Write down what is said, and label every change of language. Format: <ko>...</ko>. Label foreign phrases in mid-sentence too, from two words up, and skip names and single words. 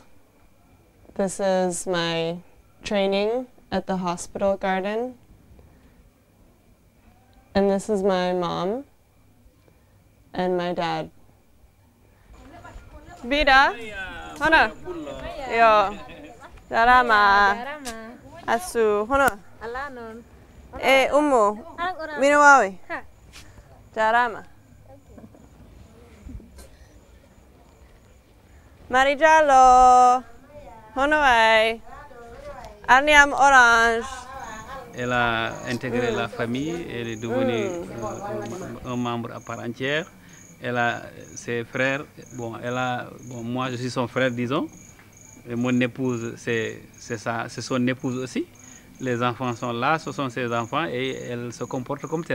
<en>This is my training at the hospital garden. And this is my mom and my dad. Bida, Hana, yo, Jarama, Asu, Hana, Umu, Minawawi, Jarama. Marijalo, Honoe, Aniam Orange,</en> <fr>Elle a intégré la famille, elle est devenue un membre à part entière. Elle a ses frères, moi je suis son frère, disons. Et mon épouse, c'est son épouse aussi. Les enfants sont là, ce sont ses enfants et elle se comporte comme telle.</fr>